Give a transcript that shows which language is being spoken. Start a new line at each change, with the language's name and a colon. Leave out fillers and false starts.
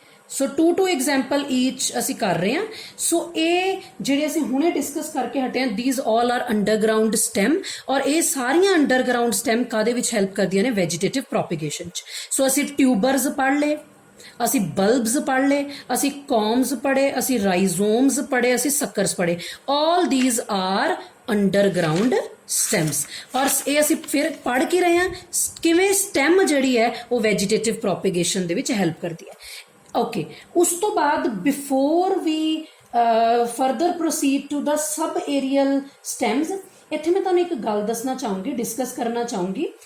Punjabi: So to example ਈਚ ਅਸੀਂ ਕਰ ਰਹੇ ਹਾਂ। ਸੋ ਇਹ ਜਿਹੜੇ ਅਸੀਂ ਹੁਣੇ ਡਿਸਕਸ ਕਰਕੇ ਹਟੇ ਹਾਂ,
English: these all are
Punjabi: underground stem, ਔਰ ਇਹ ਸਾਰੀਆਂ ਅੰਡਰਗਰਾਊਂਡ ਸਟੈਮ ਕਾਹਦੇ ਵਿੱਚ ਹੈਲਪ ਕਰਦੀਆਂ ਨੇ? ਵੈਜੀਟੇਟਿਵ ਪ੍ਰੋਪੀਗੇਸ਼ਨ 'ਚ। ਸੋ ਅਸੀਂ ਟਿਊਬਰਸ ਪੜ੍ਹ ਲਏ, ਅਸੀਂ ਬਲਬਸ ਪੜ੍ਹ ਲਏ, ਅਸੀਂ ਕੌਮਸ ਪੜ੍ਹੇ, ਅਸੀਂ ਰਾਈਜ਼ੋਮਸ ਪੜ੍ਹੇ, ਅਸੀਂ ਸਕਰਸ ਪੜ੍ਹੇ।
English: all these are underground stems.
Punjabi: ਔਰ ਇਹ ਅਸੀਂ ਫਿਰ ਪੜ੍ਹ ਕੇ ਰਹੇ ਹਾਂ ਕਿਵੇਂ ਸਟੈਮ ਜਿਹੜੀ ਹੈ ਉਹ ਵੈਜੀਟੇਟਿਵ ਪ੍ਰੋਪੀਗੇਸ਼ਨ ਦੇ ਵਿੱਚ ਹੈਲਪ ਕਰਦੀ ਹੈ। ਓਕੇ, ਉਸ ਤੋਂ ਬਾਅਦ
English: before we further proceed to the sub aerial stems,
Punjabi: ਇੱਥੇ ਮੈਂ ਤੁਹਾਨੂੰ ਇੱਕ ਗੱਲ ਦੱਸਣਾ ਚਾਹੂੰਗੀ, ਡਿਸਕਸ ਕਰਨਾ ਚਾਹੂੰਗੀ।